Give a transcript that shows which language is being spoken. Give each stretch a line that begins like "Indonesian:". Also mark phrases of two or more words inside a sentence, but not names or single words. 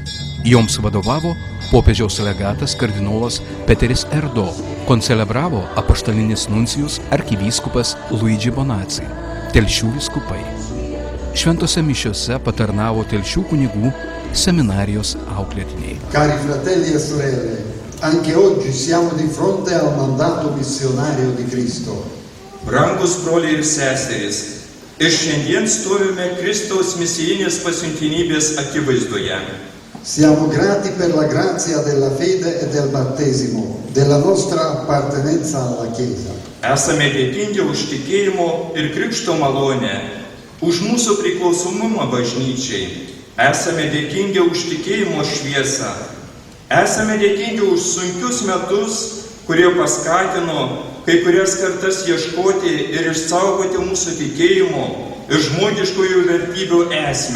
Lithuanian: Joms vadovavo popiežiaus legatas kardinolas Peteris Erdo, koncelebravo apaštalinis nuncijus arkivyskupas Luigi Bonazzi, Telšių vyskupai. Šventose mišiose patarnavo Telšių kunigų seminarijos auklėtiniai.
Italian: Cari fratelli e sorelle, anche oggi siamo di fronte al mandato missionario di Cristo.
Lithuanian: Brangus broliai ir seserys, ir šiandien stovime Kristaus misijinės pasiuntinybės akivaizdoje.
Italian: Siamo grati per la grazia della fede e del battesimo, della nostra appartenenza alla Chiesa.
Lithuanian: Esame dėkingi už tikėjimo ir krikšto malonę, už mūsų priklausomumą bažnyčiai. Esame dėkingi už tikėjimo šviesą. Esame dėkingi už sunkius metus, kurie paskatino kai kurias kartas ieškoti ir išsaugoti mūsų tikėjimo ir žmogiškųjų vertybių esmę.